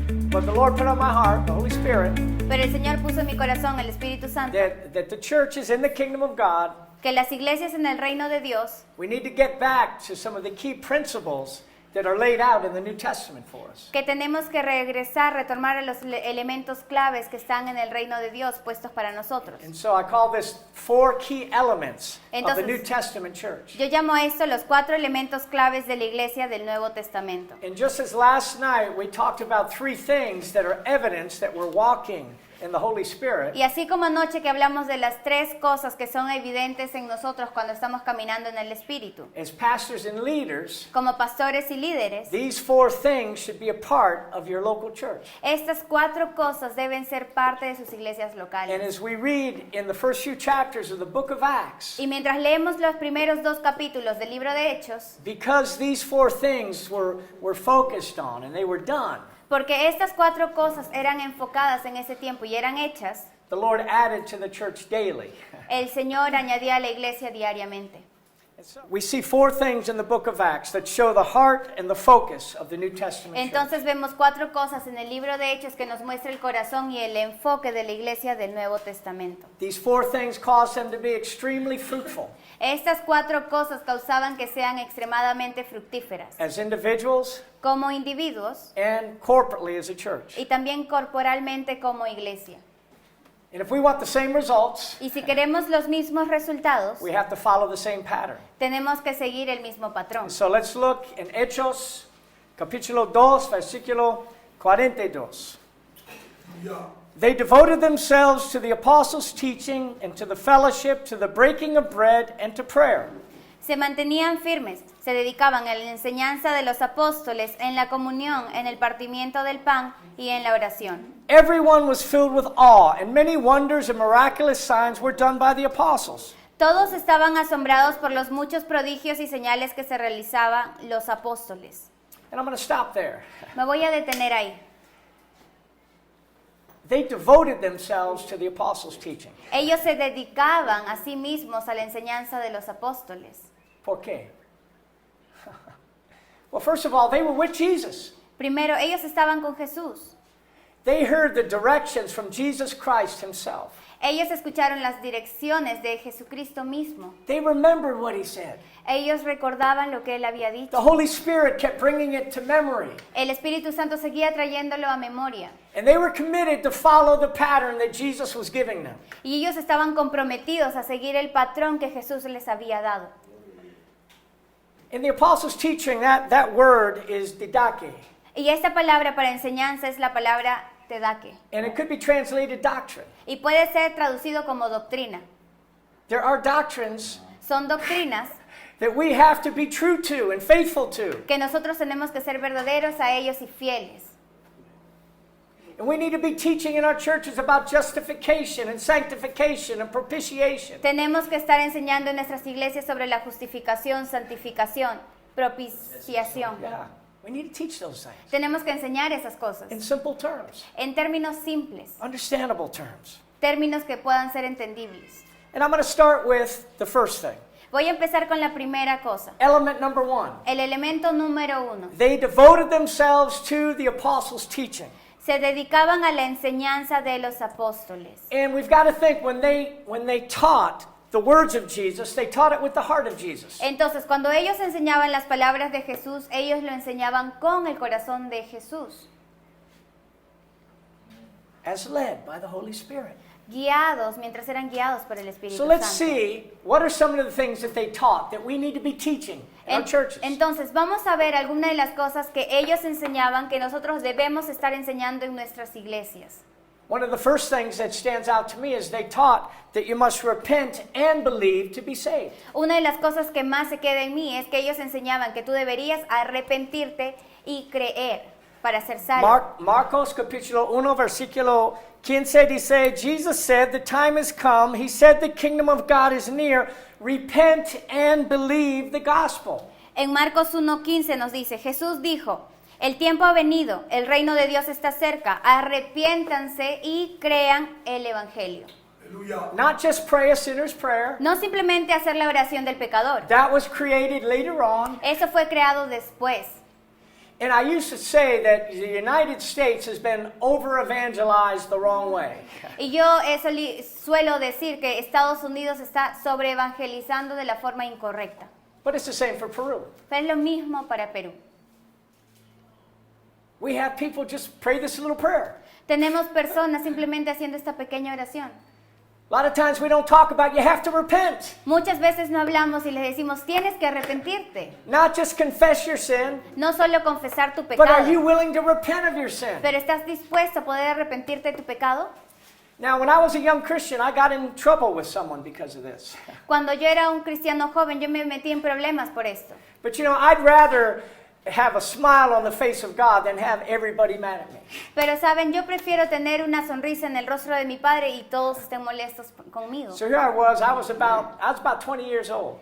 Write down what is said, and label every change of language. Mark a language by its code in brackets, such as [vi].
[en] but the Lord put on my heart, the Holy Spirit, [es] pero el Señor puso en mi corazón, el Espíritu Santo, [en] that the church is in the kingdom of God. [es] que las iglesias en el reino de Dios [en] We need to get back to some of the key principles that are laid out in the New Testament for us. [es] que tenemos que regresar, retomar a los elementos claves que están en el reino de Dios puestos para nosotros. [en] And so I call this 4 key elements of the [es] Entonces, [en] New Testament church. [es] Yo llamo a esto los 4 elementos claves de la iglesia del Nuevo Testamento. [en] And just as last night we talked about 3 things that are evidence that we're walking in the Holy Spirit, [es] Y así como anoche que hablamos de las 3 cosas que son evidentes en nosotros cuando estamos caminando en el Espíritu, [en] as pastors and leaders, [es] como pastores y líderes, [en] these 4 things should be a part of your local church. [es] estas 4 cosas deben ser parte de sus iglesias [en] And [es] locales. [en] as we read in the first few chapters of the book of Acts, [es] Y mientras leemos los primeros 2 capítulos del libro de Hechos, [en] because these 4 things were focused on and they were done, [es] porque estas 4 cosas eran enfocadas en ese tiempo y eran hechas, [en] the Lord added to the church daily. [es] el Señor añadía a la iglesia diariamente. [en] We see 4 things in the book of Acts that show the heart and the focus of the New Testament church. [es] Entonces vemos 4 cosas en el libro de Hechos que nos muestra el corazón y el enfoque de la iglesia del Nuevo Testamento. [en] These 4 things cause them to be extremely fruitful [es] Estas 4 cosas causaban que sean extremadamente fructíferas, [en] as individuals [es] como individuos [en] and corporately as a church. [es] y también corporalmente como iglesia. [en] And if we want the same results, [es] Y si queremos los mismos resultados, [en] we have to follow the same pattern. [es] tenemos que seguir el mismo patrón. [en] So let's look in Hechos, [es] capítulo 2, versículo 42. [en] They devoted themselves to the apostles' teaching and to the fellowship, to the breaking of bread and to prayer. [es] Se mantenían firmes, se dedicaban a la enseñanza de los apóstoles, en la comunión, en el partimiento del pan y en la oración. [en] Everyone was filled with awe, and many wonders and miraculous signs were done by the apostles. [es] Todos estaban asombrados por los muchos prodigios y señales que se realizaban los apóstoles. [en] And I'm going to stop there. [es] Me voy a detener ahí. [en] They devoted themselves to the apostles' teaching. [es] Ellos se dedicaban a sí mismos a la enseñanza de los apóstoles. ¿Por qué? [en] Well, first of all, they were with Jesus. [es] Primero, ellos estaban con Jesús. [en] They heard the directions from Jesus Christ himself. [es] Ellos escucharon las direcciones de Jesucristo mismo. [en] They remembered what he said. [es] Ellos recordaban lo que él había [en] The [es] dicho. [en] Holy Spirit kept bringing it to memory. [es] El Espíritu Santo seguía trayéndolo a memoria. [en] And they were committed to follow the pattern that Jesus was giving them. [es] Y ellos estaban comprometidos a seguir el patrón que Jesús les había dado. [en] In the apostles' teaching, that word is didache. [es] Y esta palabra para enseñanza es la palabra tedaque. [en] And it could be translated doctrine. [es] Y puede ser traducido como doctrina. [en] There are doctrines [es] Son doctrinas [en] that we have to be true to and faithful to. [es] que nosotros tenemos que ser verdaderos a ellos y fieles. [en] And we need to be teaching in our churches about justification and sanctification and propitiation. [es] Tenemos que estar enseñando en nuestras iglesias sobre la justificación, santificación, propiciación. [en] Yeah, we need to teach those things [es] Tenemos que enseñar esas cosas [en] in simple terms, [es] en términos simples, [en] understandable terms. [es] términos que puedan ser entendibles. [en] And I'm going to start with the first thing. [es] Voy a empezar con la primera cosa. [en] Element number 1. [es] El elemento número 1. [en] They devoted themselves to the apostles' teaching. [es] Se dedicaban a la enseñanza de los apóstoles. [en] And we've got to think when they taught the words of Jesus, they taught it with the heart of Jesus. [es] Entonces, cuando ellos enseñaban las palabras de Jesús, ellos lo enseñaban con el corazón de Jesús, [en] As led by the Holy Spirit. [es] guiados, mientras eran guiados por el Espíritu [en] So let's [es] Santo. [en] see what are some of the things that they taught that we need to be teaching in our churches. [es] Entonces, vamos a ver algunas de las cosas que ellos enseñaban que nosotros debemos estar enseñando en nuestras iglesias. [en] One of the first things that stands out to me is they taught that you must repent and believe to be saved. [es] Una de las cosas que más se queda en mí es que ellos enseñaban que tú deberías arrepentirte y creer para ser salvo. [en] Marcos [es] capítulo 1 versículo 15 dice, [en] Jesus said, the time has come. He said the kingdom of God is near. Repent and believe the gospel. [es] En Marcos 1:15 nos dice, Jesús dijo, el tiempo ha venido, el reino de Dios está cerca, arrepiéntanse y crean el evangelio. [en] Not just pray a sinner's prayer. [es] No simplemente hacer la oración del pecador. [en] That was created later on. [es] Eso fue creado después. [en] And I used to say that the United States has been over-evangelized the wrong way. [es] Y yo suelo decir que Estados Unidos está sobreevangelizando de la forma incorrecta. [en] But it's the same for Peru. [es] Pero es lo mismo para Perú. [en] We have people just pray this little prayer. [es] Tenemos personas simplemente haciendo esta pequeña oración. [en] A lot of times we don't talk about you have to repent. [es] Muchas veces no hablamos y les decimos, tienes que arrepentirte. [en] Not just confess your sin, [es] No solo confesar tu [en] but are you [es] pecado, [en] willing to repent of your sin? [es] pero ¿estás dispuesto a poder arrepentirte de tu pecado? [en] Now, when I was a young Christian, I got in trouble with someone because of this. [es] Cuando yo era un cristiano joven, yo me metí en problemas por esto. [en] But you know, I'd rather have a smile on the face of God than have everybody mad at me. [es] Pero saben, yo prefiero tener una sonrisa en el rostro de mi padre y todos estén molestos conmigo. [en] So here I was about 20 years old.